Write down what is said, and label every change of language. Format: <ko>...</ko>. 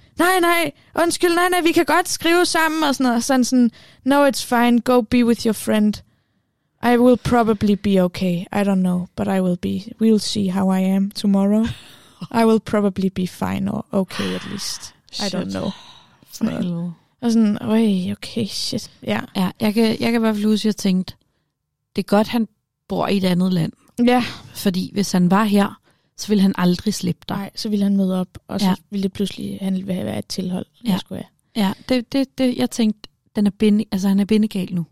<da>Nej, undskyld, vi kan godt skrive sammen, og sådan noget.</da> <en>Sådan, no, it's fine, go be with your friend. I will probably be okay. I don't know, but I will be. We'll see how I am tomorrow. I will probably be fine or okay at least. Shit. I don't know. Og sådan, okay, shit. Ja.</en> <da>Ja, jeg kan bare flue, at jeg tænkte, det er godt, han bor i et andet land. Ja. Fordi hvis han var her, så ville han aldrig slippe dig. Nej, så ville han møde op, og så ville det pludselig, han ville være et tilhold. Ja, det jeg tænkte, den er binde, altså han er bindegal nu.</da>